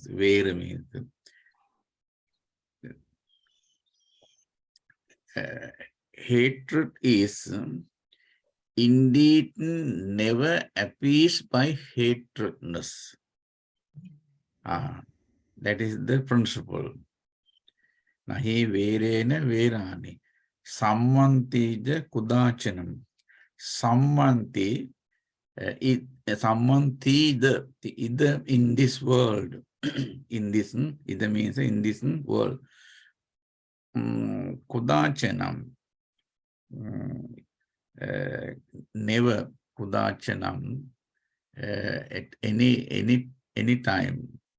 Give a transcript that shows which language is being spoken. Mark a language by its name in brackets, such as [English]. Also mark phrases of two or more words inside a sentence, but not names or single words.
[English] Where means hatred is indeed never appeased by hatredness. That is the principle. [Pali] Nahi verena verani. Sammantija kudachanam. [English] Sammanti, sammanti the either in this world, in this, either means in this world. Kudachanam, never kudachanam, at any time.